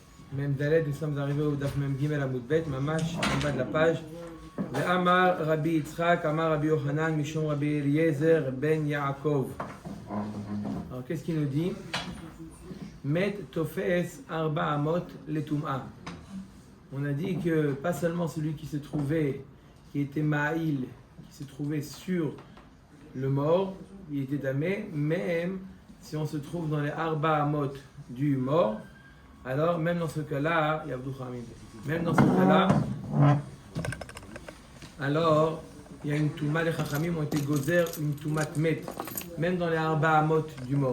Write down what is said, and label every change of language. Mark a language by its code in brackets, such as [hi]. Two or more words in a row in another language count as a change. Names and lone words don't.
[he] מם דלת, [fr] nous sommes arrivés au [he] דף מם גימל עמוד בית, [fr] Mamash, en bas de la page. [he] אמר רבי יצחק אמר רבי יוחנן משום רבי אליעזר בן יעקב. [fr] Alors qu'est-ce qu'il nous dit? [he] מת תופס ארבע אמות לטומאה. [fr] On a dit que pas seulement celui qui se trouvait, qui était Ma'il, qui se trouvait sur le mort, il était damé, même si on se trouve dans les [he] ארבע אמות [fr] du mort, alors même dans ce cas-là, même dans ce cas-là, alors il y a une touma, les Chachamim ont été gozer, une [he] טומאת מת, [fr] même dans les [he] ארבע אמות [fr] du mort.